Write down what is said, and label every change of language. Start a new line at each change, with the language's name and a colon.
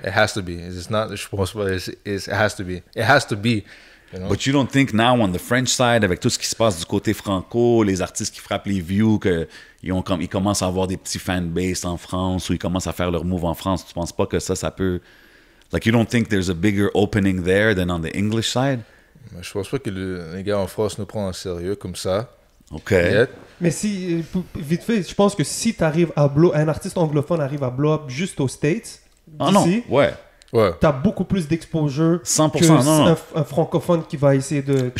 English: It has to be. It's not,
French: je pense pas.
English: It has to be. It has to be. You know? But you don't think now on the French side,
French: avec tout ce qui se passe du côté franco, les artistes qui frappent les views, ils commencent à avoir des petits fanbase en France ou ils commencent à faire leur move en France, tu penses pas que ça peut...
English: Like, you don't think there's a bigger opening there than on the English side?
French: Je pense pas que les gars en France nous prennent en sérieux comme ça.
English: OK.
French: Mais si, vite fait, je pense que si t'arrives à un artiste anglophone arrive à
English: blow up
French: juste aux States, non, ouais. T'as beaucoup plus d'exposure
English: 100%,
French: que un francophone qui va essayer de...